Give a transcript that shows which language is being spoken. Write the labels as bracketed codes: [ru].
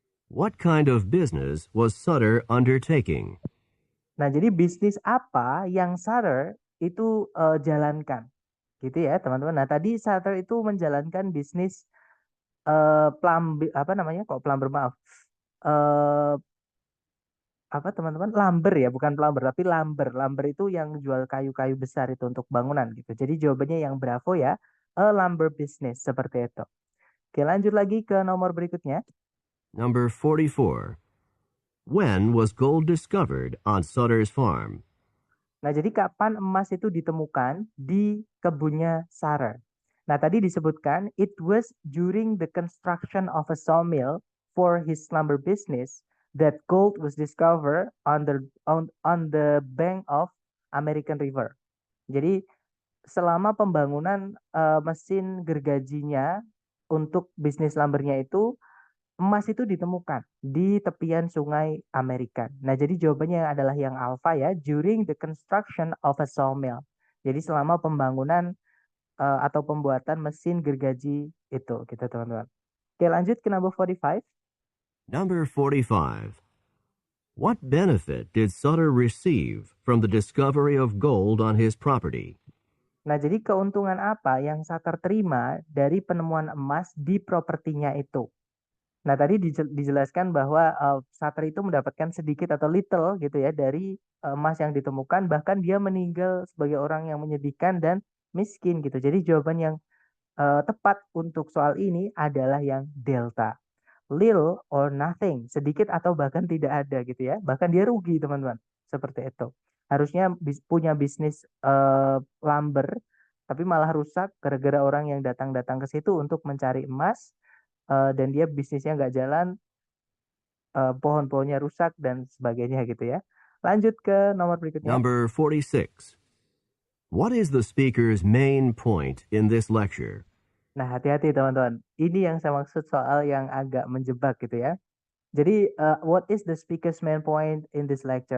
[en] What kind of business was Sutter undertaking? [id] Nah, jadi bisnis apa yang Sutter itu jalankan? Gitu ya, teman-teman. Nah, tadi Sutter itu menjalankan bisnis plumber, maaf. Eh apa teman-teman? Lumber ya, bukan plumber tapi lumber. Lumber itu yang jual kayu-kayu besar itu untuk bangunan gitu. Jadi jawabannya yang bravo ya, [en] a lumber business [id] seperti itu. Oke, lanjut lagi ke nomor berikutnya. [en] Number 44. When was gold discovered on Sutter's farm? [id] Nah, jadi kapan emas itu ditemukan di kebunnya Sutter? Nah, tadi disebutkan [en] it was during the construction of a sawmill for his lumber business that gold was discovered on the bank of American River. [id] Jadi selama pembangunan mesin gergajinya untuk bisnis lumbernya itu emas itu ditemukan di tepian sungai Amerika. Nah, jadi jawabannya adalah yang alfa ya, [en] during the construction of a sawmill. [id] Jadi selama pembangunan atau pembuatan mesin gergaji itu, gitu teman-teman. Oke, lanjut ke number 45. [en] Number 45. What benefit did Sutter receive from the discovery of gold on his property? [id] Nah, jadi keuntungan apa yang Sutter terima dari penemuan emas di propertinya itu? Nah, tadi dijelaskan bahwa Sutter itu mendapatkan sedikit atau little gitu ya dari emas yang ditemukan, bahkan dia meninggal sebagai orang yang menyedihkan dan miskin gitu. Jadi jawaban yang tepat untuk soal ini adalah yang delta. [en] Little or nothing, [id] sedikit atau bahkan tidak ada gitu ya. Bahkan dia rugi, teman-teman. Seperti itu. Harusnya punya bisnis lumber, tapi malah rusak gara-gara orang yang datang-datang ke situ untuk mencari emas. Dan dia bisnisnya nggak jalan, pohon-pohonnya rusak dan sebagainya gitu ya. Lanjut ke nomor berikutnya. [en] Number 46. What is the speaker's main point in this lecture? [id] Nah, hati-hati teman-teman. Ini yang saya maksud soal yang agak menjebak gitu ya. [en] Jadi, what is the speaker's main point in this lecture?